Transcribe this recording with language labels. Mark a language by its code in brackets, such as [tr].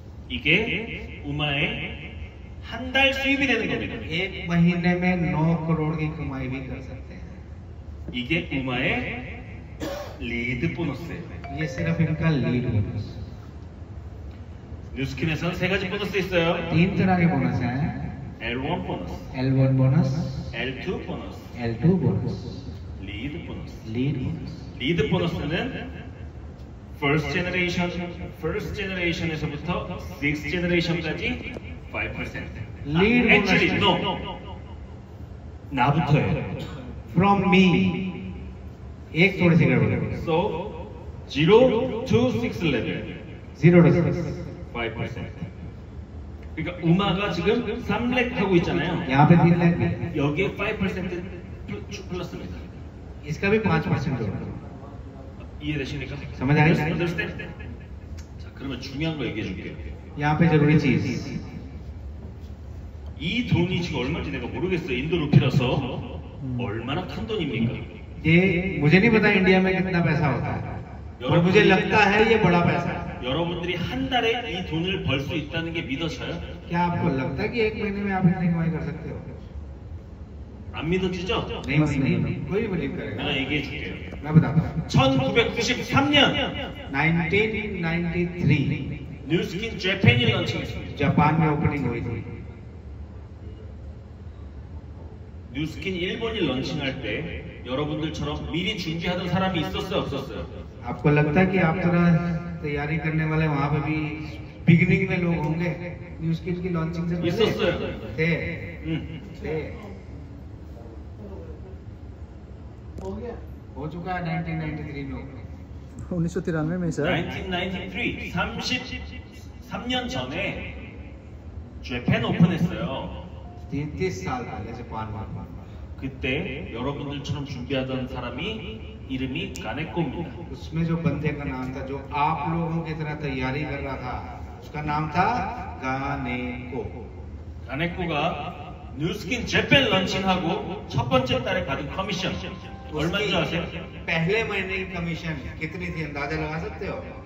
[ko] 이게 우마의 한 달 수입이 되는 겁니다. [hi] एक महीने में 9 करोड़ की कमाई भी कर सकते हैं। [ko] 이게 우마의 리드 보너스예요. [hi] ये सिर्फ इनका लीड बोनस। [ko] 뉴스킨에서는 3가지 보너스 있어요. [hi] 3 तरह के बोनस हैं। [ko] L1 보너스, [hi] L1 bonus, [ko] L2 보너스, [hi] L2 bonus, [ko] 리드 보너스. [hi] Lead bonus. [ko] 리드 보너스는 [en] first generation [ko] 에서부터 [en] 6th generation [ko] 까지 5%. [en] Lead actually bonus. no. [ko] 나부터예요. [en] From me [hi] एक थोड़ी सी गड़बड़ है। [en] So 0 to 6 level 0 to 6 5%. [ko] 그러니까 우마가 지금 3렉 하고 있잖아요. [hi] यहाँ पे 3 लाख है। [ko] 여기에 5% 플러스입니다. [hi] इसका भी 5% होगा। [ko] 이해되십니까? [hi] समझ आए? [en] Understand? [ko] 자, 그러면 중요한 거 얘기해 줄게요. [hi] यहाँ पे जरूरी चीज [ko] 이 돈이 지금 얼마인지 내가 모르겠어요. 인도 루피라서 얼마나 큰 돈입니까? [hi] ये मुझे नहीं पता इंडिया में कितना पैसा होता है और मुझे लगता है ये बड़ा पैसा है। [ko] 여러분들이 한 달에 이 돈을 벌 수 있다는 게 믿어져요? [hi] क्या आपको लगता है कि एक महीने में आप इतनी कमाई कर सकते हो? [ko] 안 믿어지죠? [hi] नहीं, कोई बिलीव करेगा। [ko] 내가 얘기해 줄게요. [hi] मैं बताता हूँ। 1993년 1993 [ko] 뉴스킨 재팬이 런칭했습니다. [hi] जापान में ओपनिंग हुई थी। 뉴스킨 일본이 런칭할 때 여러분들처럼 미리 준비하던 사람이 있었어요, 없었어요? आपको लगता है कि आप तरह तैयारी करने वाले वहाँ पे भी बिगिनिंग में लोग होंगे? न्यूज किट की लॉन्चिंग से पहले [ko] 있었어요. [hi] थे [ko] 응. [hi] थे हो चुका है 1993 में। 1993 में सर। [ko] 1993 33년 전에 재팬 오픈했어요. [hi] 33 साल पहले जापान में। [ko] 그때 여러분들처럼 준비하던 사람이 이름이 가네코입니다. [hi] उसमें जो बंदे का नाम था जो आप लोगों की तरह तैयारी कर रहा था उसका नाम था गानेको। [ko] 가네코가 뉴스킨 재팬 런칭하고 첫 번째 달에 받은 커미션 얼마인 줄 아세요? [hi] पहले महीने की कमीशन कितनी थी अंदाजा लगा सकते हो?